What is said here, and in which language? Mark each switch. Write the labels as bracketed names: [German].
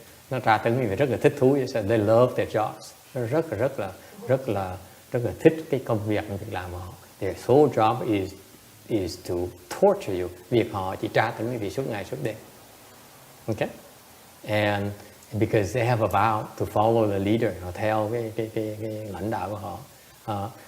[Vietnamese] Nó tra tấn vì rất là thích thú vậy sao? [English] They love their jobs. [Vietnamese] Nó rất là thích cái công việc làm của họ. [English] Their sole job is to torture you. [Vietnamese] Việc họ chỉ tra tấn vì suốt ngày suốt đêm. Okay? [English] And because they have a vow to follow the leader, [Vietnamese] họ theo cái lãnh đạo của họ.